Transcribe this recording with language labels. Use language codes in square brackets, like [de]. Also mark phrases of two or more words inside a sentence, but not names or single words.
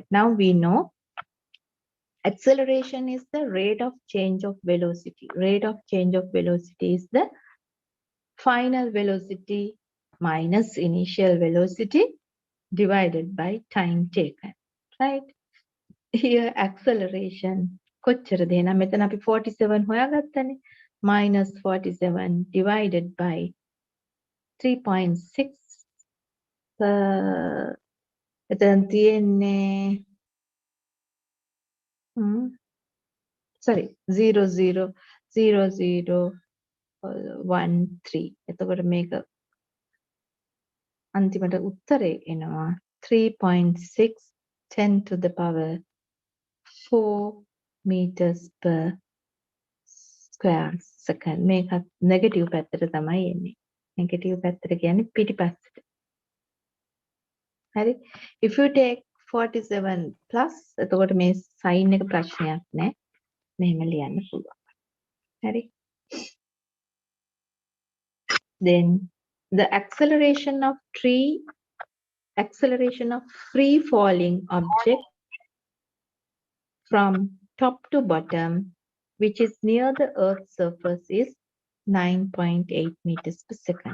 [en] Now we know acceleration is the rate of change of velocity. Rate of change of velocity is the final velocity minus initial velocity divided by time taken. Right? Here acceleration [si] කොච්චරද එහෙනම් මෙතන අපි 47 හොයාගත්තනේ [en] minus 47 divided by [si] 3.6 එතන තියෙන්නේ sorry 0.000013 එතකොට මේක අන්තිමට උත්තරේ එනවා 3.6 10 [en] to the power 4 meters per square second. [si] මේක negative පැත්තට තමයි එන්නේ. Negative පැත්තට කියන්නේ පිටිපස්සට. හරි. [en] If you take 47 plus [si] එතකොට මේ sign එක ප්‍රශ්නයක් නෑ. මෙහෙම ලියන්න පුළුවන්. හරි. [en] Then the acceleration of free falling object from top to bottom, which is near the Earth's surface, is 9.8 meters per second.